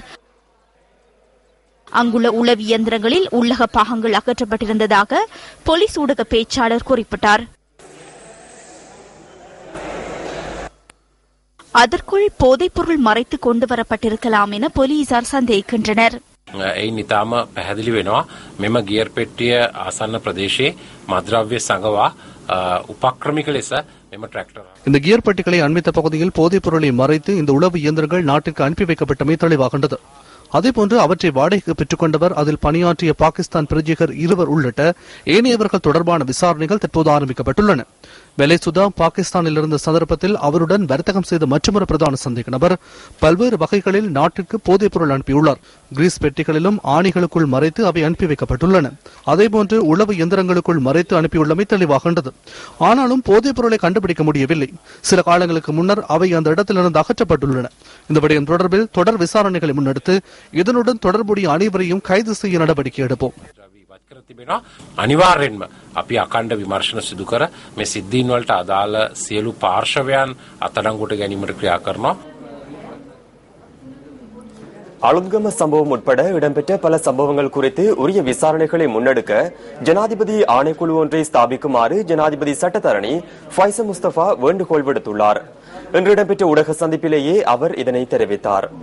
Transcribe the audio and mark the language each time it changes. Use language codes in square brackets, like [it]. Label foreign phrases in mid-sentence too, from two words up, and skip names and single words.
[ta] அங்குள்ள உளவு இயந்திரங்களில் உள்ளக பாகங்கள் அகற்றப்பட்டிருந்ததாக போலீஸ் ஊடக பேச்சாளர் குறிப்பிட்டார். அதற்குள் போதைப்பொருள் மறைத்து கொண்டு வரப்பட்டிருக்கலாம் என போலீசார் சந்தேகிக்கின்றனர். [si] එයින් ඉතාම පැහැදිලි වෙනවා මෙම ගියර් පෙට්ටිය ආසන්න ප්‍රදේශයේ මද්‍රව්‍ය සංගවා උපක්‍රමික ලෙස මෙම ට්‍රැක්ටර් [ta] இந்த கியர் பெட்டிகளை அண்மித்த பகுதியில் போதைப் பொருளை மறைத்து இந்த உளவு இயந்திரங்கள் நாட்டிற்கு அனுப்பி வைக்கப்பட்டமை தெளிவாகின்றது. அதேபோன்று அவற்றை வாடகைக்கு பெற்றுக் கொண்டவர், அதில் பணியாற்றிய பாகிஸ்தான் பிரஜைகள் 2 உள்ளிட்ட ஏனையவர்கள் தொடர்பான விசாரணைகள் தற்போது ஆரம்பிக்கப்பட்டுள்ளன. வெலைசுதா பாகிஸ்தானில் இருந்த சந்தர்ப்பத்தில் அவருடன் வர்த்தகம் செய்த மற்றொரு பிரதான சந்தேக நபர் பல்வேறு வகைகளில் நாட்டிற்கு போதைப் பொருள் அனுப்பியுள்ளார். கிரீஸ் பெட்டிகளிலும் ஆணிகளுக்குள் மறைத்து அவை அனுப்பி வைக்கப்பட்டுள்ளன. அதேபோன்று உளவு இயந்திரங்களுக்குள் மறைத்து அனுப்பியுள்ளமை தெளிவாகின்றது. ஆனாலும் போதைப் பொருளை கண்டுபிடிக்க முடியவில்லை. சில காலங்களுக்கு முன்னர் அவை அந்த இடத்திலிருந்து அகற்றப்பட்டுள்ளன. இந்த விடயம் தொடர்பில் தொடர் விசாரணைகளை முன்னெடுத்து இதனுடன் தொடர்புடைய அனைவரையும் கைது செய்ய நடவடிக்கை எடுப்போம். [si] අනිවාර්යෙන්ම අපි අකණ්ඩ විමර්ශන සිදු කර මේ සිද්ධීන් වලට අදාළ සියලු පාර්ශවයන් අත්අඩංගුවට ගැනීමට ක්‍රියා කරනවා. [ta] அலுத்கம சம்பவம் உட்பட இடம்பெற்ற பல சம்பவங்கள் குறித்து உரிய விசாரணைகளை முன்னெடுக்க ஜனாதிபதி ஆணைக்குழு ஒன்றை ஸ்தாபிக்குமாறு ஜனாதிபதி சட்டத்தரணி ஃபைசல் முஸ்தபா வேண்டுகோள் விடுத்துள்ளார். இன்று இடம்பெற்ற ஊடக சந்திப்பிலேயே அவர் இதனை தெரிவித்தார்.